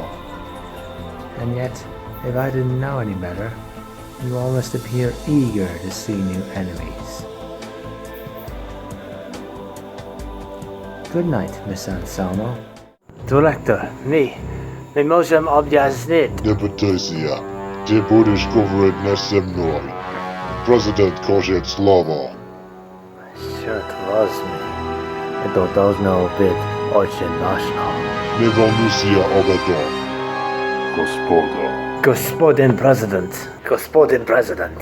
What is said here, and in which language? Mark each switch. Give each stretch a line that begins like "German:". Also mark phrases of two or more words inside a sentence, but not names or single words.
English: And yet, if I didn't know any better, you all must appear eager to see new enemies. Good night, Miss Anselmo.
Polish: Director, my możemy objaśnić. Deputacja.
Russian: Ty будешь говорить не со мной. Президент хочет слова. Черт возьми, это должно быть очень важно. Не волнуйся об этом. Господа. Господин президент.